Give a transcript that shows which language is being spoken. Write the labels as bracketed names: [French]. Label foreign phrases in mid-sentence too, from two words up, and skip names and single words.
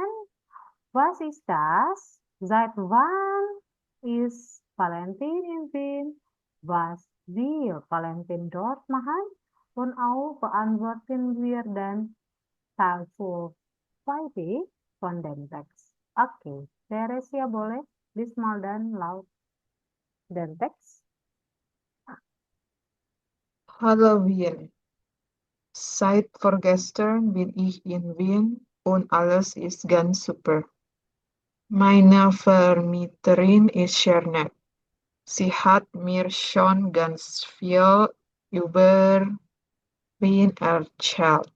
[German] Was ist das? Seit wann ist Valentin in Wien? Was will Valentin dort machen? Und auch beantworten wir dann Teil 2 von dem Teks. Oke, Teresia boleh diesmal dan laut den Teks. Hallo Wien. Seit vorgestern bin ich in Wien und alles ist ganz super. Meine Vermieterin ist sehr nett. Sie hat mir schon ganz viel über Wien erzählt.